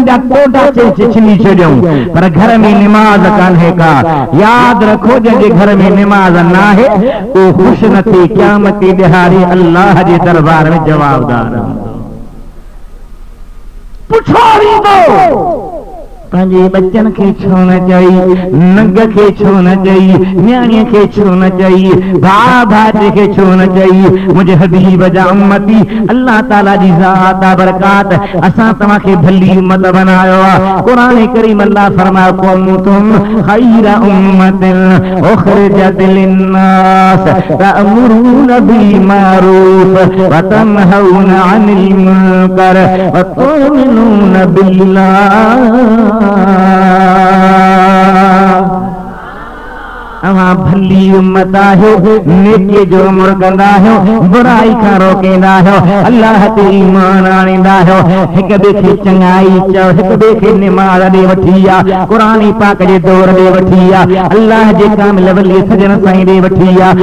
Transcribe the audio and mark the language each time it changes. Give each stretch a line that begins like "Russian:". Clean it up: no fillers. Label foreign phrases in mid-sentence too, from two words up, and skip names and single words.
Sindhi: जा कोडा छिनी छॾियूं पर घर में नमाज कान्हे का याद रखो जंहिंजे घर में नमाज न आहे वो खुश न थी क़यामत जी ॾिहाड़ी अल्लाह जे दरबार में जवाबदार पुछो वेंदो पंहिंजे बच्चन खे छो न चई, नंग खे छो न चई, न्याणीअ खे छो न चई, भाउ भाइटे खे छो न चई। मुंहिंजे हबीब जा उम्मती, अल्लाह ताला जी ज़ात बरकात असां तव्हांखे भली उम्मत बनायो आहे। क़ुरान करीम अल्लाह फरमायो
Arabic: كنتم خير أمة أخرجت للناس تأمرون بالمعروف وتنهون عن المنكر وتؤمنون بالله.
Sindhi: अवां भली उम्मत आहियो, नेकीअ जो अमल कंदा आहियो, बुराई खां रोकींदा आहियो, अल्लाह ते ईमान आणींदा आहियो, हिक ॿिए खे चङाई चओ, हिक ॿिए खे निमाज़ ॾे वठी आहे, क़ुरान पाक जे दौर ॾे वठी आहे, अल्लाह जे कामिल वली सजन साईं ॾे वठी आहे।